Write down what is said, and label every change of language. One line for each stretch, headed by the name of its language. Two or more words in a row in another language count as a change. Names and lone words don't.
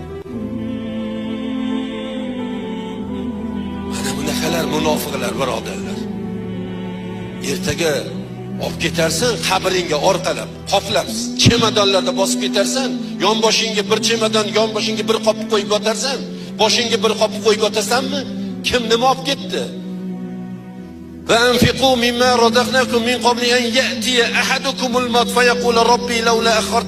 Uzbek: Mana bunaqalar munofiqlar birodarlar. Ertaga olib ketarsan qabringga orqalab, qoplab, chemadonlarda bosib ketarsan, yonboshingga bir chemadon, yonboshingga bir qop qo'yib yotarsan, boshingga bir qop qo'yib yotasanmi? Kim nima olib ketdi?
Arabic: وأنفقوا مما رزقناكم من قبل أن يأتي أحدكم الموت فيقول ربي لولا أخرتني